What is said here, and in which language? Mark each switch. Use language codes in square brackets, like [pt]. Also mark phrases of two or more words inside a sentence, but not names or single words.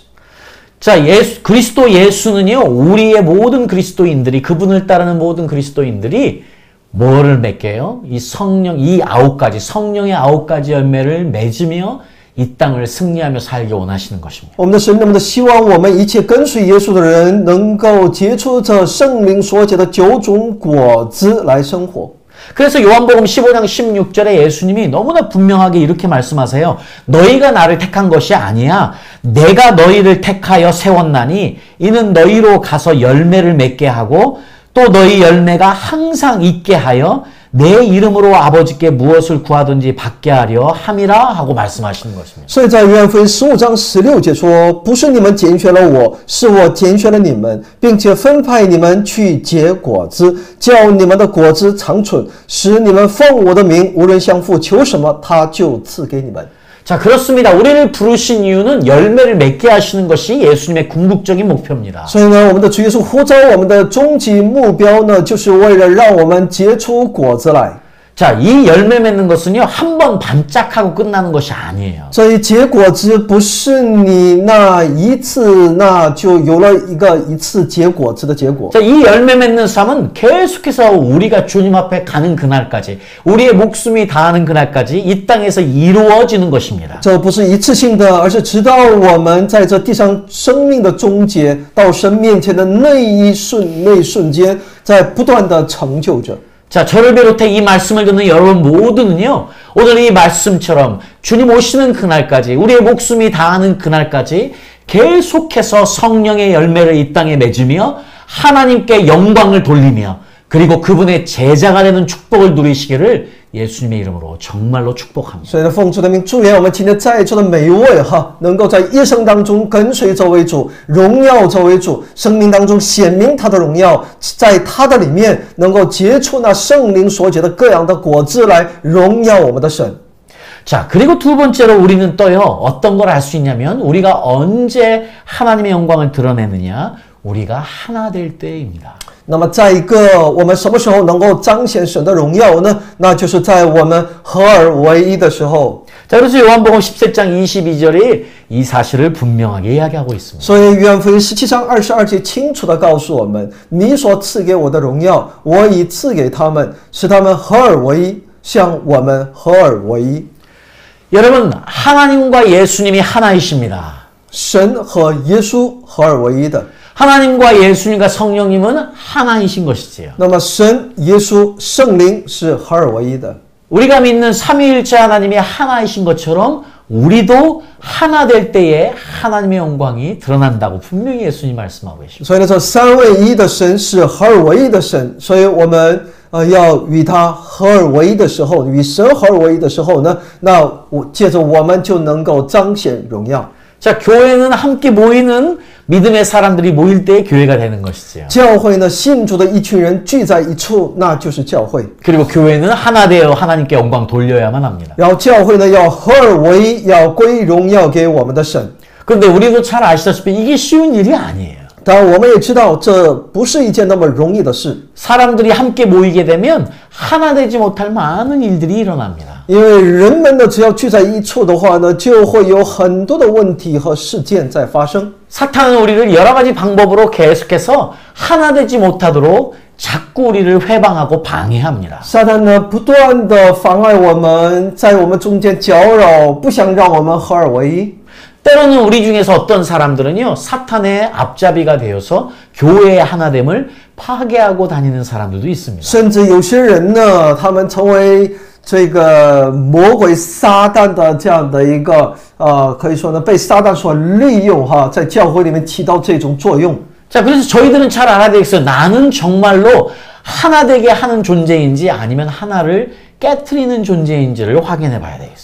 [ko] 자, 그리스도 예수는요, 우리의 모든 그리스도인들이, 그분을 따르는 모든 그리스도인들이 뭐를 맺게요? 이 성령의 9가지 열매를 맺으며 이 땅을 승리하며 살기 원하시는 것입니다. [zh] 我们的神那么的希望我们一切跟随耶稣的人能够结出这圣灵所结的9种果子来生活。 [ko] 그래서 요한복음 15장 16절에 예수님이 너무나 분명하게 이렇게 말씀하세요. 너희가 나를 택한 것이 아니야. 내가 너희를 택하여 세웠나니 이는 너희로 가서 열매를 맺게 하고 또 너희 열매가 항상 있게 하여 내 이름으로 아버지께 무엇을 구하든지 받게 하려 함이라 하고 말씀하시는 것입니다. [zh] 所以在约翰福音15章16节说，不是你们拣选了我，是我拣选了你们，并且分派你们去结果子，叫你们的果子长存，使你们奉我的名，无论向父求什么，他就赐给你们。 [ko] 자, 그렇습니다. 우리를 부르신 이유는 열매를 맺게 하시는 것이 예수님의 궁극적인 목표입니다. [zh] 所以呢，我们的主耶稣呼召我们的终极目标呢，就是为了让我们结出果子来。 [ko] 자, 이 열매 맺는 것은요, 한 번 반짝하고 끝나는 것이 아니에요. [zh] 所以结果子不是你那一次那就有了一次结果子的结果。 [ko] 자, 이 열매 맺는 삶은 계속해서 우리가 주님 앞에 가는 그날까지, 우리의 목숨이 다하는 그날까지 이 땅에서 이루어지는 것입니다. [zh] 这不是一次性的，而是直到我们在这地上生命的终结，到神面前的那一瞬间，在不断的成就着。 [ko] 자, 저를 비롯해 이 말씀을 듣는 여러분 모두는요, 오늘 이 말씀처럼 주님 오시는 그날까지, 우리의 목숨이 다하는 그날까지 계속해서 성령의 열매를 이 땅에 맺으며 하나님께 영광을 돌리며 그리고 그분의 제자가 되는 축복을 누리시기를 예수님의 이름으로 정말로 축복합니다. [zh] 所以呢，奉主的名祝愿我们今天在座的每一位能够在一生当中跟随这位主，荣耀这位主，生命当中显明他的荣耀，在他的里面能够结出那圣灵所结的各样的果子来荣耀我们的神。 [ko] 자, 그리고 두 번째로 우리는 또요, 어떤 걸 알 수 있냐면 우리가 언제 하나님의 영광을 드러내느냐, 우리가 하나 될 때입니다. [zh] 那么再一个，我们什么时候能够彰显神的荣耀呢？那就是在我们合而为一的时候。 [ko] 자, 그래서 요한복음 17장 22절이 이 사실을 분명하게 이야기하고 있습니다. [zh] 所以约翰福音17章22节清楚地告诉我们：你所赐给我的荣耀，我已赐给他们，使他们合而为一，像我们合而为一。 [ko] 여러분, 하나님과 예수님이 하나이십니다. [zh] 神和耶稣合而为一的。 [ko] 하나님과 예수님과 성령님은 하나이신 것이지요. [zh] 那么神、耶稣、圣灵是合而为一的。 [ko] 우리가 믿는 삼위일체 하나님이 하나이신 것처럼 우리도 하나 될 때에 하나님의 영광이 드러난다고 분명히 예수님 말씀하고 계십니다. [zh] 所以呢，这三位一的神是合而为一的神，所以我们要与他合而为一的时候，与神合而为一的时候呢，那借着我们就能够彰显荣耀。 [ko] 자, 교회는 함께 모이는 믿음의 사람들이 모일 때 교회가 되는 것이지요. [zh] 教会呢，信主的一群人聚在一处，那就是教会。 [ko] 그리고 교회는 하나 되어 하나님께 영광 돌려야만 합니다. [zh] 然后教会呢，要合而为一，要归荣耀给我们的神。 [ko] 그런데 우리도 잘 아시다시피 이게 쉬운 일이 아니에요. [zh] 当然，我们也知道这不是一件那么容易的事， [ko] 사람들이 함께 모이게 되면 하나 되지 못할 많은 일들이 일어납니다. [zh] 因为人们呢，只要聚在一处的话呢，就会有很多的问题和事件在发生。 [ko] 사탄은 우리를 여러 가지 방법으로 계속해서 하나 되지 못하도록 자꾸 우리를 회방하고 방해합니다. [zh] 撒旦呢，不断的妨碍我们，在我们中间搅扰，不想让我们合而为一。 [ko] 때로는 우리 중에서 어떤 사람들은요, 사탄의 앞잡이가 되어서 교회의 하나됨을 파괴하고 다니는 사람들도 있습니다. [zh] 甚至有些人呢，他们成为这个魔鬼撒旦的这样的一个可以说呢，被撒旦所利用在教会里面起到这种作用。 [ko] 자, 그래서 저희들은 잘 알아야 되겠어요. 나는 정말로 하나 되게 하는 존재인지 아니면 하나를 깨트리는 존재인지를 확인해 봐야 되겠어요.